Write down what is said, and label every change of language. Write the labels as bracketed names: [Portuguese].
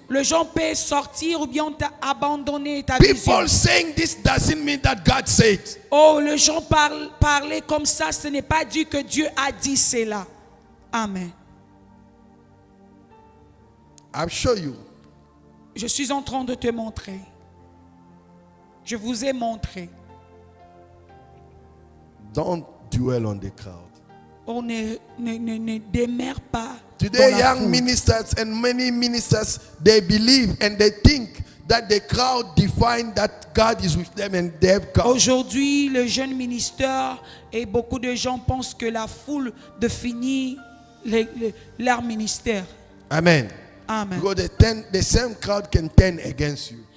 [French] Les gens peuvent sortir ou bien abandonner ta vision. [English] People saying this doesn't mean that God said. [French] Oh, les gens parler comme ça, ce n'est pas dit que Dieu a dit cela. Amen. [English] I've shown you. [French] Je suis en train de te montrer. Je vous ai montré. [English] Don't dwell on the crowd. [French] On ne demeure pas [English] Today, [French] dans la [English] young [French] foule. [English] ministers and many ministers, they believe and they think that the crowd define that God is with them and they have God. [French] Aujourd'hui, le jeune ministère et beaucoup de gens pensent que la foule définit leur ministère. Amen. Amen. [English] Because the same crowd can turn against you.